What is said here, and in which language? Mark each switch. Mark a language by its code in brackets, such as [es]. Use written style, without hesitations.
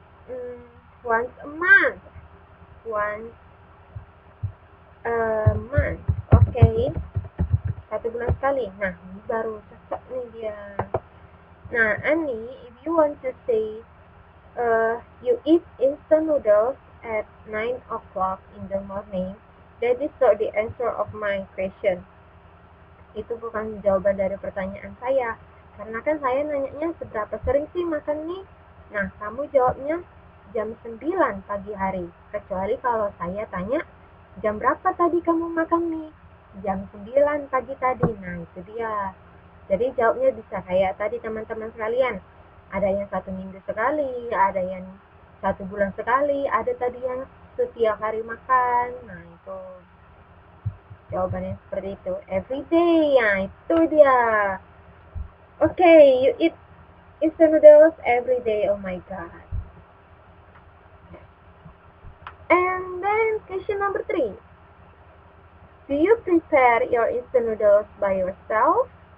[en] Mm, once a month. Once a month. Okay. [id] 1 bulan sekali. Nah, ini baru cocok nih dia. [en] Nah, Annie, if you want to say you eat instant noodles at 9 o'clock in the morning, that is not the answer of my question. [id] Itu bukan jawaban dari pertanyaan saya. Karena kan saya nanyanya seberapa sering sih makan nih? Nah, kamu jawabnya jam 9 pagi hari. Kecuali kalau saya tanya, jam berapa tadi kamu makan nih? Jam 9 pagi tadi. Nah, itu dia. Jadi jawabnya bisa kayak tadi teman-teman sekalian. Ada yang 1 minggu sekali, ada yang 1 bulan sekali, ada tadi yang setiap hari makan. Nah, itu jawabannya seperti itu. [en] Every day, [id] ya itu dia. [en] Okay, you eat instant noodles every day. Oh my god. And then question number 3. Do you prepare your instant noodles by yourself?